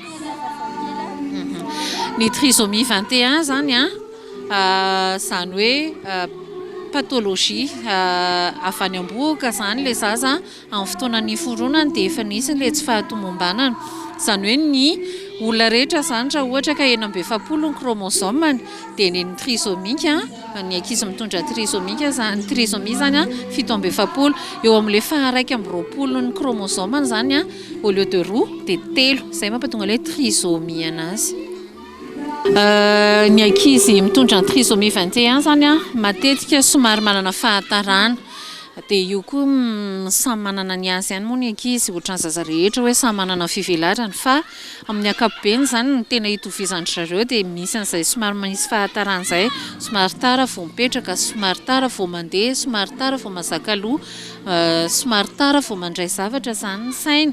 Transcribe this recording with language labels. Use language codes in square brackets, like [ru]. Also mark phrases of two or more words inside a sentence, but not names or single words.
[mg] Ny trisomie 21 zany zany hoe pathologie avy any am-boka zany le zaza amin'ny fotoanan'ny foronany dia efa nisy le tsy fahatomombanana. Zany hoe ny olona rehetra zany raha ohatra ka 90 ny chromosome dia ny trisomika, ny ankizy mitondra trisomika zany trisomie zany 17 eo amin'le faharaiky amby 20 ny chromosome zany [fr] au lieu de [mg] roa dia 3, zay mampatonga ilay trisomie anazy. Ny ankizy mitondra trisomie 21 zany matetika somary manana fahatarana. Dia io koa samy manana ny azy ihany moa ny ankizy ohatran'ny zaza rehetra hoe samy manana fivelarany fa amin'ny ankapobeny zany ny tena hitovizany zareo dia misy an'izay somary misy fahatarana izay, somary tara vao mipetraka, somary tara vao mandeha, somary tara vao mazaka loha, somary tara vao mandray zavatra zany ny saina.